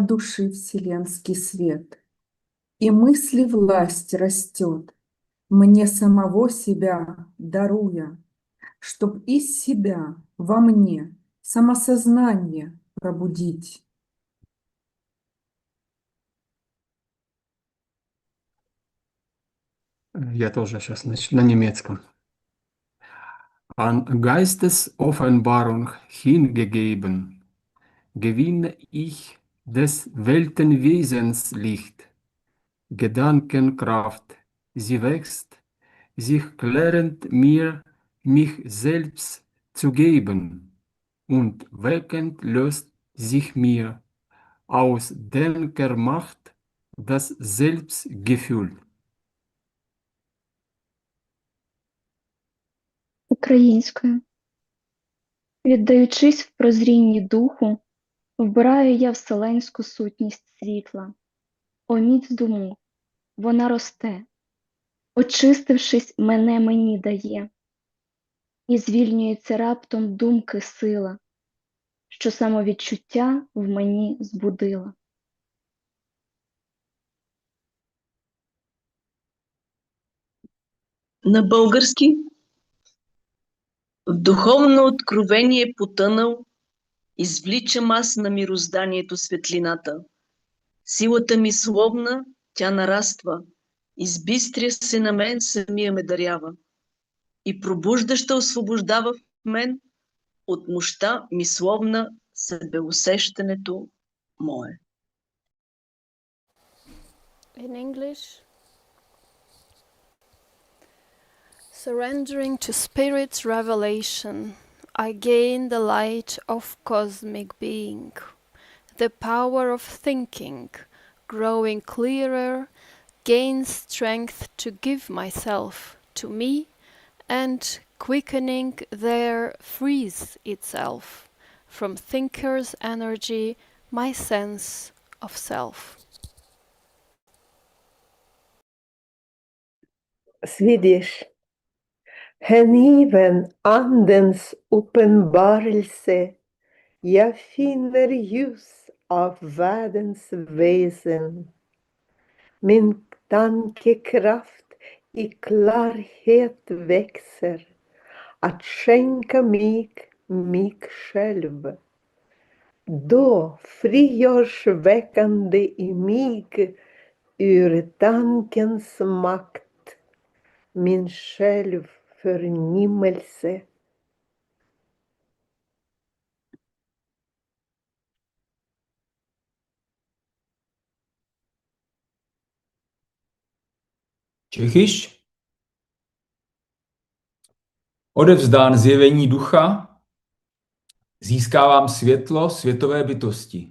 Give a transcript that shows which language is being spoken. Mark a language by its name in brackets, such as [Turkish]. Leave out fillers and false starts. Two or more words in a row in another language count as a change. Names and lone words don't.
[Russian] души вселенский свет, и мысли власть растет, мне самого себя даруя, чтоб из себя во мне самосознание пробудить. Я тоже сейчас на немецком. [German] An Geistesoffenbarung hingegeben, gewinne ich des Weltenwesens Licht, Gedankenkraft, sie wächst, sich klärend mir mich selbst zu geben, und weckend löst sich mir aus Denkermacht das Selbstgefühl. [Ukrainian] Українською. Віддаючись в прозрінні духу, вбираю я вселенську сутність світла. О міць думок, вона росте, очистившись, мене мені дає, і звільнюється раптом думки сила, що самовідчуття в мені збудила. [Bulgarian] На български в духовно откровение потънал, извличам аз на мирозданието светлината. Силата ми словна, тя нараства, избистря се на мен, самия ме дарява. И пробуждаща освобождава в мен от мощта мисловна себеусещането мое. [English] In English, surrendering to Spirit's revelation, I gain the light of cosmic being, the power of thinking, growing clearer, gains strength to give myself to me, and quickening there frees itself from thinker's energy, my sense of self. Swedish. [Swedish] Hängiven Andens uppenbarelse, jag finner ljus av världens väsen. Min tankekraft i klarhet växer, att skänka mig själv. Då frigörs väckande i mig ur tankens makt min självförnimmelse. [Czech] Čechyš, odevzdán zjevení ducha, získávám světlo světové bytosti.